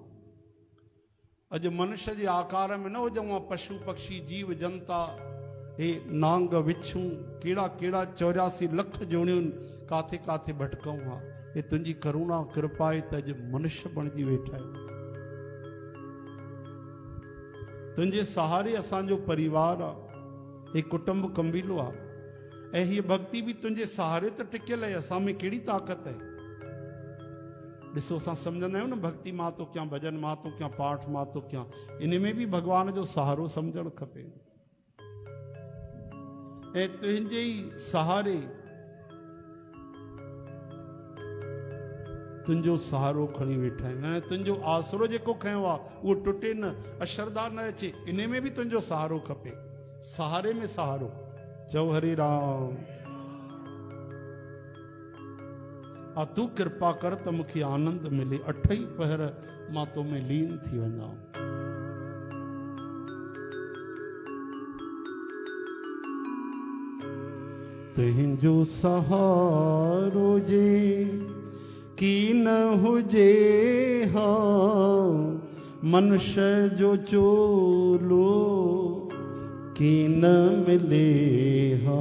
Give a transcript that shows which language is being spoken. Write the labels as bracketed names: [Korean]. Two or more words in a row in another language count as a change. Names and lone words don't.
[Sindhi] अॼु मनुष्य जे आकार में न हुजूं हा, पशु पक्षी जीव जनता हे नांग विछूं कहिड़ा कहिड़ा 84 लख जोड़ियूं काथे काथे भटकूं हा। हे तुंहिंजी करुणा कृपा आहे त अॼु मनुष्य बणिजी वेठा आहियूं। तुंहिंजे सहारे असांजो परिवार आहे, हे कुटुंब कंबीलो आहे ऐं हीअ भक्ति भी तुंहिंजे सहारे त टिकियल आहे। असां में कहिड़ी ताक़त आहे? ॾिसो असां सम्झंदा आहियूं न भक्ति मां थो कयां, भॼन मां थो कयां, पाठ मां थो कयां, इन में भी भगवान जो सहारो सम्झणु खपे। ऐं तुंहिंजे ई सहारे तुंहिंजो सहारो खणी वेठा आहिनि ऐं तुंहिंजो आसरो जेको खयो आहे उहो टुटे न, अशरदा न अचे, इन में भी तुंहिंजो सहारो खपे। सहारे में सहारो। चओ हरे राम। आ तू कृपा कर त मूंखे आनंद मिले, 8 ई पहर मां तो में लीन थी वञा। तुंहिंजो सहारो जे की न हुजे हा, मनुष्य जो चोलो की न मिले हा।